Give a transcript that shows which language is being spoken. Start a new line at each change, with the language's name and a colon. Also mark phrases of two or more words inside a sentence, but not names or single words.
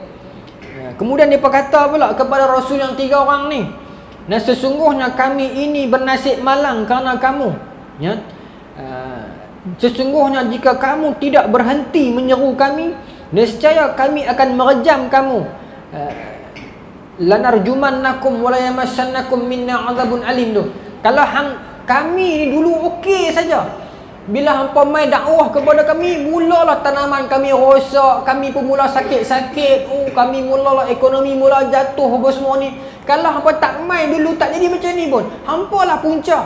Malay: Kemudian dia berkata pula kepada Rasul yang 3 orang ni, dan sesungguhnya kami ini bernasib malang kerana kamu. Sesungguhnya jika kamu tidak berhenti menyeru kami, nescaya kami akan merejam kamu.
Arabic: لَنَرْجُمَنَّكُمْ وَلَيَمَسَّنَّكُمْ مِنَّا عَذَابٌ أَلِيمٌ tu.
Malay: Kalau kami ni dulu okey saja. Bila hampa mai dakwah kepada kami, mulalah tanaman kami rosak, kami pun mula sakit-sakit, kami mulalah ekonomi mula jatuh apa semua ni. Kalau hampa tak mai dulu, tak jadi macam ni pun, hampa lah punca.